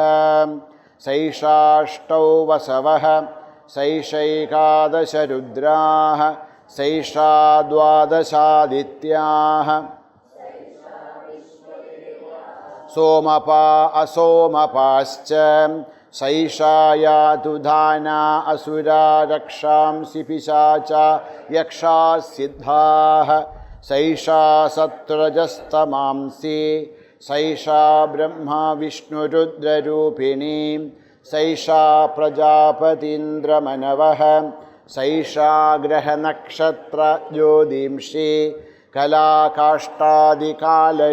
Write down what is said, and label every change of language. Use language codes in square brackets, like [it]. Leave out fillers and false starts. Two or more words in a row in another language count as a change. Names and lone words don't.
[sa] സൈഷാഷ്ടൗ വസവഃ സൈഷൈകാദശ രുദ്രാഃ സൈഷാ ദ്വാദശാദിത്യാഃ. സോമപാ അസോമപാശ്ച സൈഷാ യാതു ധാനാ അസുരാ രക്ഷാംസി പിശാചാ യക്ഷാ സിദ്ധാഃ. Saisha Sattvajastamansi, Saisha Brahma Vishnu Rudra Rupini, Saisha Prajapatindra Manavaha, Saisha Graha Nakshatra Jodimshi, Kala Kashtadi Kala